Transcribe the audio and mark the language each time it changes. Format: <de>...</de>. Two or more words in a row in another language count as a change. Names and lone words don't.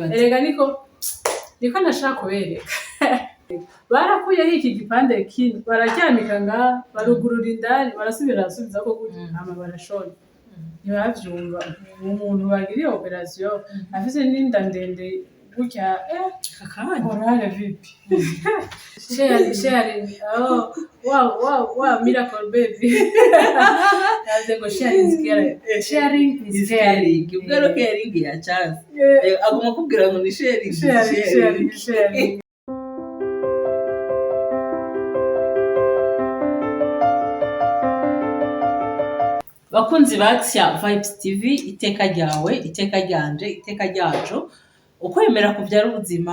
<rn>Erega niko nashaka kubereka. Barakuyeho iki gipande kindi baracyamika ngaha barugurura indani barasubiza ko gutya hama barashona. Ntibavyumva umuntu bagiriye operation afise n'inda ndende gutya morale vipi.</rn> <en>Sharing wow miracle baby.</en> <rn>Naze ngo</rn> <en>sharing is caring.</en> <rn>Ubwo caring ya chance agomba kubwira ngo ni sharing. Bakunzi ba Action Vibes TV, iteka ryawe, iteka ryanje, iteka ryacu, ukwemera kubyara ubuzima.</rn>